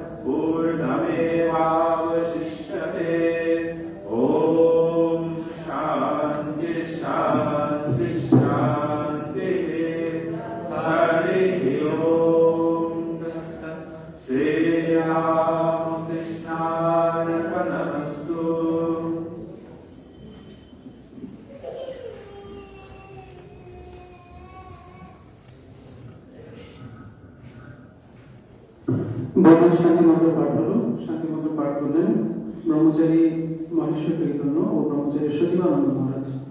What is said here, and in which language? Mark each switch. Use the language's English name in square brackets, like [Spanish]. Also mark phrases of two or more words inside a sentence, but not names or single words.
[Sanskrit] पूर्णमेवावशिष्यते ॐ शान्ति शान्ति शान्तिः हरिः ओम् श्रीरामकृष्णार्पणमस्तु। [Bangla] বর্তমান শান্তি মন্ত্র পাঠ হলো। শান্তি মন্ত্র পাঠ করলেন ব্রহ্মচারী মহেশ্বর চৈতন্য ও ব্রহ্মচারী সচিবানন্দ মহারাজ।